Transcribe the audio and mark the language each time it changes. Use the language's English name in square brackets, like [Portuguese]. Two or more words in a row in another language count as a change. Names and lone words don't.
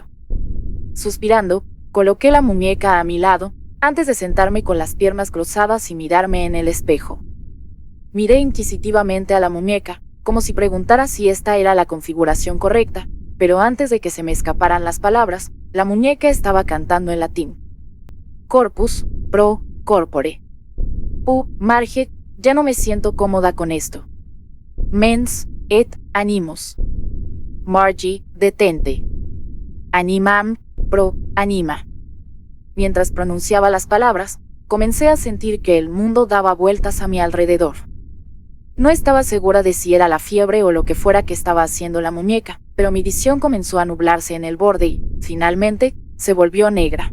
[Spanish] Suspirando, coloqué la muñeca a mi lado, antes de sentarme con las piernas cruzadas y mirarme en el espejo. Miré inquisitivamente a la muñeca, como si preguntara si esta era la configuración correcta, pero antes de que se me escaparan las palabras, la muñeca estaba cantando en latín. [Latin] Corpus, pro, corpore. [Spanish] Marge, Ya no me siento cómoda con esto. [Latin] Mens et animus. Margie, detente. Animam, pro, anima. [Spanish] Mientras pronunciaba las palabras, comencé a sentir que el mundo daba vueltas a mi alrededor. No estaba segura de si era la fiebre o lo que fuera que estaba haciendo la muñeca, pero mi visión comenzó a nublarse en el borde y, finalmente, se volvió negra.